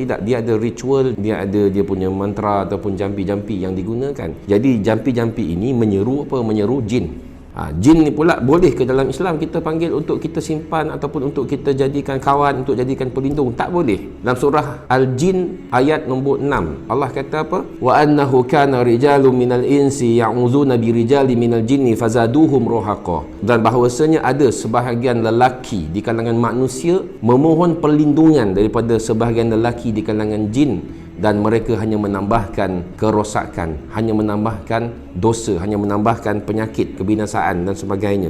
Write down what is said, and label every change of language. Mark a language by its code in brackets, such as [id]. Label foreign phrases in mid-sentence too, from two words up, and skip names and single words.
[ms] Tidak, dia ada ritual, dia ada dia punya mantra ataupun jampi-jampi yang digunakan. Jadi jampi-jampi ini menyeru apa? Menyeru jin. Jin ni pula boleh ke dalam Islam kita panggil untuk kita simpan ataupun untuk kita jadikan kawan, untuk jadikan pelindung? Tak boleh. Dalam surah Al-Jin ayat nombor 6 Allah kata apa? [ar] وأنه كان رجال من الإنس يعوذون برجال من الجن فزادوهم رهقا. [ms] Dan bahawasanya ada sebahagian lelaki di kalangan manusia memohon perlindungan daripada sebahagian lelaki di kalangan jin, dan mereka hanya menambahkan kerosakan, hanya menambahkan dosa, hanya menambahkan penyakit, kebinasaan dan sebagainya.